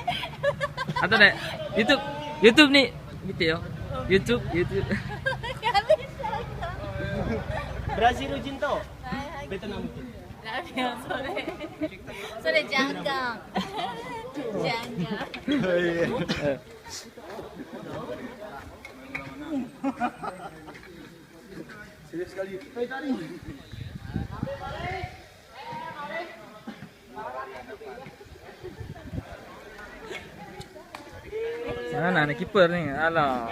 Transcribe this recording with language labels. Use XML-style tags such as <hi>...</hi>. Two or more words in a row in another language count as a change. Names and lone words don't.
<ja>あとね、YouTube に見てよ。YouTube。やめちゃった。ブラジル人とはいはい。ベトナム人。ダメよそれ。それジャンガン。ジャンガン。</ja> <id>Serius sekali. Hei tadi. Mana nih kiper nih? Alah.</id>